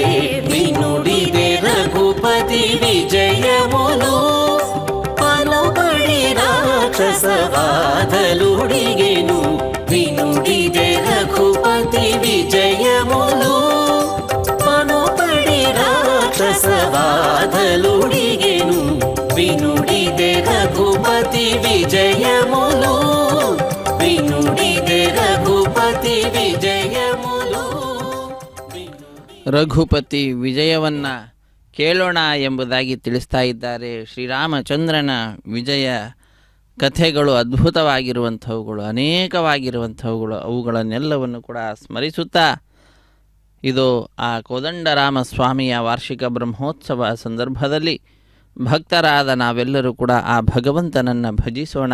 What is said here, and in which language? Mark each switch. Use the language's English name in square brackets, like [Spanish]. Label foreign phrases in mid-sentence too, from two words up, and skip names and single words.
[Telugu] వినుడిదే రఘుపతి విజయములు పలుబడి రాక్షస బాధలుడిగెను వినుడిదే రఘుపతి విజయములు పలుబడి రాక్షస బాధలుడిగెను వినుడిదే రఘుపతి విజయములు వినుడిదే రఘుపತಿ ವಿಜಯములు [Kannada] ರಘುಪತಿ ವಿಜಯವನ್ನು ಕೇಳೋಣ ಎಂಬುದಾಗಿ ತಿಳಿಸ್ತಾ ಇದ್ದಾರೆ. ಶ್ರೀರಾಮಚಂದ್ರನ ವಿಜಯ ಕಥೆಗಳು ಅದ್ಭುತವಾಗಿರುವಂಥವುಗಳು, ಅನೇಕವಾಗಿರುವಂಥವುಗಳು. ಅವುಗಳನ್ನೆಲ್ಲವನ್ನು ಕೂಡ ಸ್ಮರಿಸುತ್ತಾ ಇದು ಆ ಕೋದಂಡರಾಮ ಸ್ವಾಮಿಯ ವಾರ್ಷಿಕ ಬ್ರಹ್ಮೋತ್ಸವ ಸಂದರ್ಭದಲ್ಲಿ ಭಕ್ತರಾದ ನಾವೆಲ್ಲರೂ ಕೂಡ ಆ ಭಗವಂತನನ್ನು ಭಜಿಸೋಣ.